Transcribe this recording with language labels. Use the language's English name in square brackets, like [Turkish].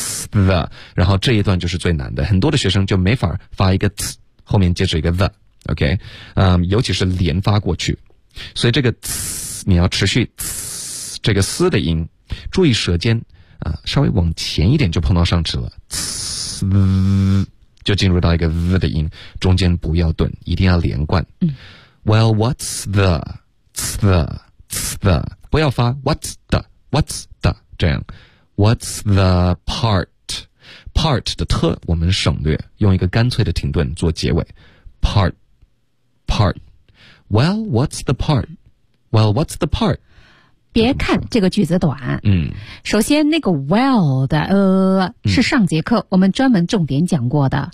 [Chinese] the， 然后这一段就是最难的，很多的学生就没法发一个 t 后面接着一个 the， OK， 尤其是连发过去，所以这个 t 你要持续 t 这个 s 的音，注意舌尖啊，稍微往前一点就碰到上齿了 t 就进入到一个 v 的音，中间不要顿，一定要连贯。嗯、 [English] well， what's the the [Chinese] 不要发 [English] what's the [Chinese] 这样。 [English] What's the part? [Chinese] Part 的特我们省略，用一个干脆的停顿做结尾。 [English] Part, part. Well, what's the part? Well, what's the part? [Chinese] 别看这个句子短，嗯，首先那个 well 的是上节课我们专门重点讲过的、